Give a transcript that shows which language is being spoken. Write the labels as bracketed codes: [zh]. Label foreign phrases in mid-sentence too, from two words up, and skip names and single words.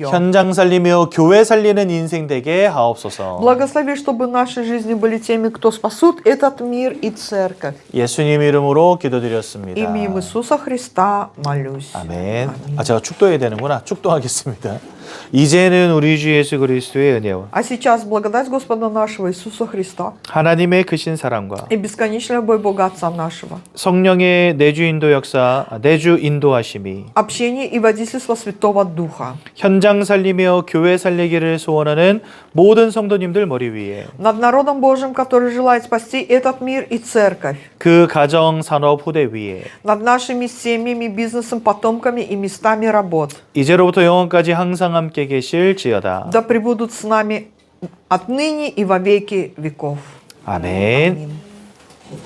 [ko] 현장 살리며 교회 살리는 인생 되게 하옵소서. [ru] Благослови, чтобы наши жизни были теми, кто спасут этот мир и церковь. [ko] 예수님 이름으로 기도드렸습니다. [ru] Именем Иисуса Христа молюсь. [ko] 아멘. 제가 축도해야 되는구나. 축도하겠습니다. 이제는 우리 주 예수 그리스도의 은혜와 [ru] А сейчас благодать Господа нашего Иисуса Христа [ko] 하나님의 크신 사랑과 [ru] и бесконечная любовь Бога Отца нашего, [ko] 성령의 내주 인도 역사, 내주 인도하심이 [ru] общение и водительство Святого Духа [ko] 현장 살리며 교회 살리기를 소원하는 모든 성도님들 머리 위에 [ru] над народом Божьим, который желает спасти этот мир и церковь, [ko] 그 가정 산업 후대 위에 [ru] над нашими семьями, бизнесом, потомками и местами работ. [ko] 이제로부터 영원까지 항상 함께 계실지어다. [ru] Да пребудут с нами отныне и во веки веков. [ko] 아멘.